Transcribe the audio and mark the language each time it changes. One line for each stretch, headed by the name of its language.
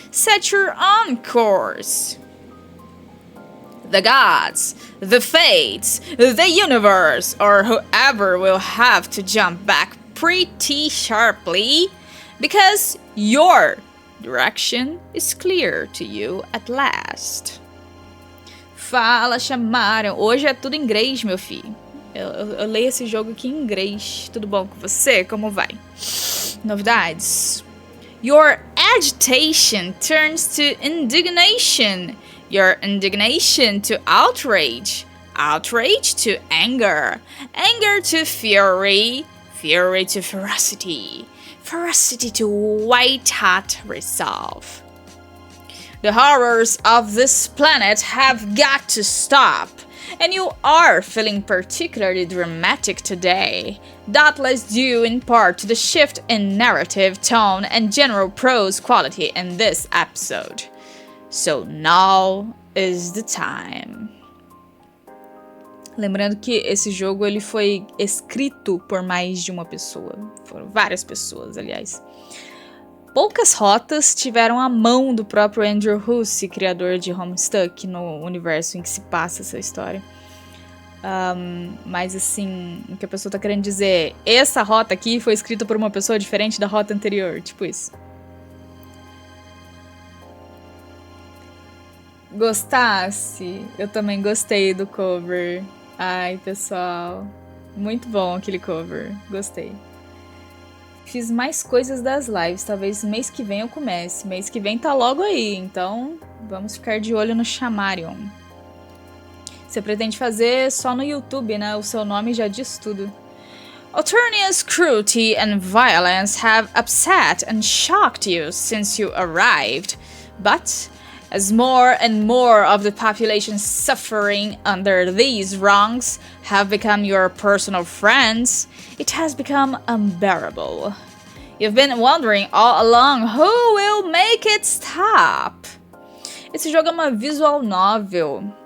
English: Set your own course. The gods, the fates, the universe, or whoever will have to jump back pretty sharply because your direction is clear to you at last.
Portuguese: Fala, chamaram. Hoje é tudo em inglês, meu filho. Eu leio esse jogo aqui em inglês. Tudo bom com você? Como vai? Novidades?
English: Your agitation turns to indignation. Your indignation to outrage. Outrage to anger. Anger to fury. Fury to ferocity. Ferocity to white-hot resolve. The horrors of this planet have got to stop. And you are feeling particularly dramatic today. Doubtless due in part to the shift in narrative, tone, and general prose quality in this episode. So now is the time.
Portuguese: Lembrando que esse jogo ele foi escrito por mais de uma pessoa. Foram várias pessoas, aliás. Poucas rotas tiveram a mão do próprio Andrew Hussey, criador de Homestuck, no universo em que se passa essa história. Mas assim, o que a pessoa tá querendo dizer é, essa rota aqui foi escrita por uma pessoa diferente da rota anterior, tipo isso. Gostasse? Eu também gostei do cover. Ai, pessoal, muito bom aquele cover, gostei. Fiz mais coisas das lives, talvez mês que vem eu comece. Mês que vem tá logo aí, então vamos ficar de olho no Chamarion. Você pretende fazer só no YouTube, né? O seu nome já diz tudo.
English: Alternatious cruelty and violence have upset and shocked you since you arrived. But as more and more of the population suffering under these wrongs have become your personal friends, it has become unbearable. You've been wondering all along who will make it stop.
Portuguese: Esse jogo é uma visual novel.